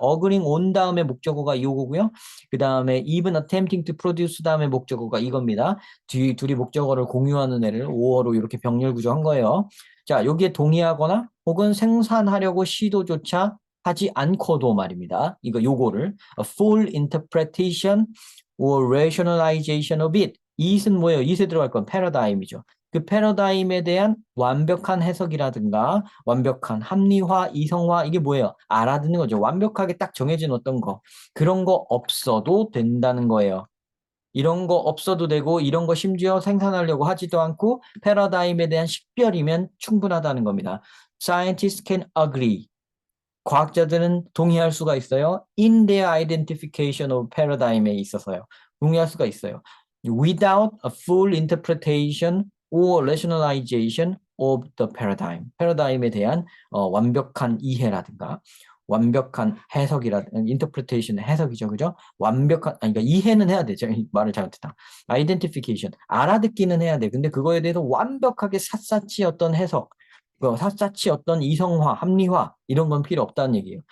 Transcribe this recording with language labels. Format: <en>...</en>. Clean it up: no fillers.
<en>agreeing on</en> <ko>다음에 목적어가 요거고요. 그다음에</ko> <en>even attempting to produce</en> <ko>다음에 목적어가 이겁니다. 둘이 목적어를 공유하는 애를 or로 이렇게 병렬 구조한 거예요. 자 여기에 동의하거나 혹은 생산하려고 시도조차 하지 않고도 말입니다. 요거를</ko> <en>a full interpretation or rationalization of it.</en> <ko>it은 뭐예요? it에 들어갈 건 패러다임이죠. 그 패러다임에 대한 완벽한 해석이라든가 완벽한 합리화, 이성화 이게 뭐예요? 알아듣는 거죠. 완벽하게 딱 정해진 어떤 거 그런 거 없어도 된다는 거예요. 이런 거 없어도 되고 이런 거 심지어 생산하려고 하지도 않고 패러다임에 대한 식별이면 충분하다는 겁니다.</ko> <en>Scientists can agree.</en> <ko>과학자들은 동의할 수가 있어요.</ko> <en>In their identification of paradigm</en> <ko>에 있어서요. 동의할 수가 있어요.</ko> <en>Without a full interpretation or rationalization of the paradigm.</en> <ko>패러다임에 대한 완벽한 이해라든가 완벽한 해석이라, interpretation 해석이죠. 그죠? 완벽한, 아니, 그러니까 이해는 해야 되죠. 말을 잘못했다. identification. 알아듣기는 해야 돼. 근데 그거에 대해서 완벽하게 샅샅이 어떤 해석, 샅샅이 어떤 이성화, 합리화, 이런 건 필요 없다는 얘기예요.</ko>